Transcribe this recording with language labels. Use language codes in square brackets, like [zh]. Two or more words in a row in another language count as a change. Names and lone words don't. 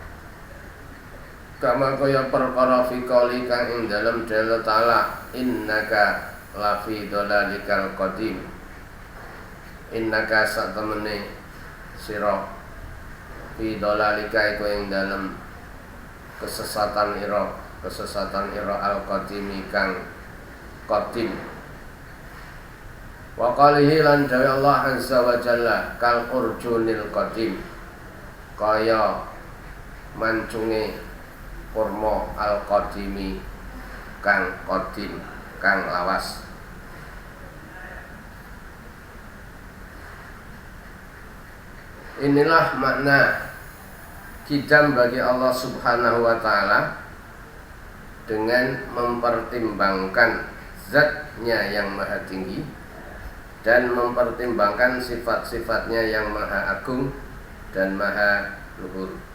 [jv] kama kaya perkara fikoli kang ing dalem dalil ta'ala [ar] إنك لفي ضلالك القديم, [jv] innaka satemene sira [ar] في ضلالك [jv] iku ing dalem kesesatan ira al-qadimi kang qadim. [ar] وقوله [jv] lan dawi Allah [ar] عز وجل كالعرجون القديم, [jv] kaya mancunge kurma al-qadimi kang qadim, kang lawas. [id] Inilah makna qidam bagi Allah [ar] سبحانه وتعالى, [id] dengan mempertimbangkan zatnya yang maha tinggi dan mempertimbangkan sifat-sifatnya yang maha agung dan maha luhur.